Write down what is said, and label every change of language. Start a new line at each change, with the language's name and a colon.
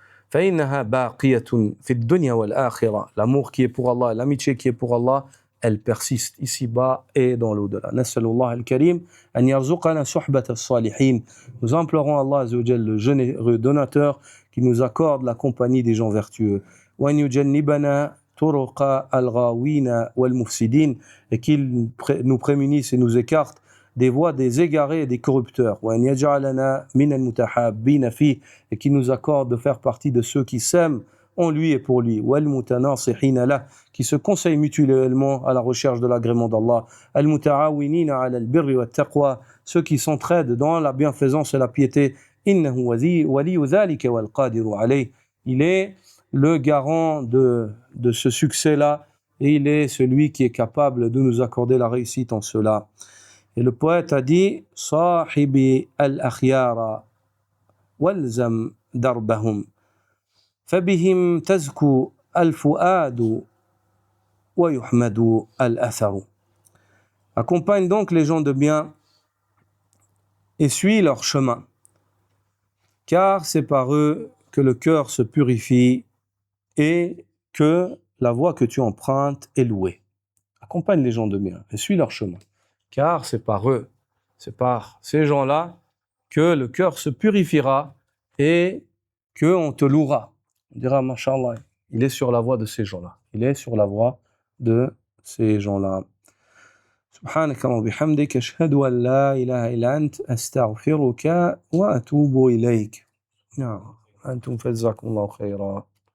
Arabic: فإنها باقية في الدنيا والآخرة.
French: L'amour qui est pour Allah, l'amitié qui est pour Allah, elle persiste ici-bas et dans l'au-delà.
Arabic: نسأل الله الكريم أن يرزقنا صحبة الصالحين.
French: Nous implorons Allah Azza wa Jal, le généreux donateur, qui nous accorde la compagnie des gens vertueux.
Arabic: وأن يجنبنا طرق الغاوين والمفسدين.
French: Et qu'il nous prémunisse et nous écarte des voies des égarés et des corrupteurs.
Arabic: وأن يجعلنا من المتحابين فيه.
French: Et qui nous accorde de faire partie de ceux qui s'aiment en lui et pour lui.
Arabic: والمتناصحين له.
French: Qui se conseillent mutuellement à la recherche de l'agrément d'Allah.
Arabic: المتعاونين على البر والتقوى.
French: Ceux qui s'entraident dans la bienfaisance et la piété.
Arabic: إنه ولي ذلك والقادر عليه.
French: Il est le garant de ce succès-là et il est celui qui est capable de nous accorder la réussite en cela. Et le poète a dit
Arabic: صاحبي الأخيار والزم دربهم فبهم تزكو الفؤاد ويحمد الأثر.
French: Accompagne donc les gens de bien et suis leur chemin, car c'est par eux que le cœur se purifie et que la voie que tu empruntes est louée. Accompagne les gens de bien et suis leur chemin, car c'est par eux, c'est par ces gens-là que le cœur se purifiera et qu'on te louera. On dira, Masha'Allah, il est sur la voie de ces gens-là. Il est sur la voie de ces gens-là.
Arabic: سبحانك اللهم وبحمدك أشهد أن لا إله إلا أنت أستغفرك وأتوب إليك. نعم أنتم فجزاكم الله خيرا.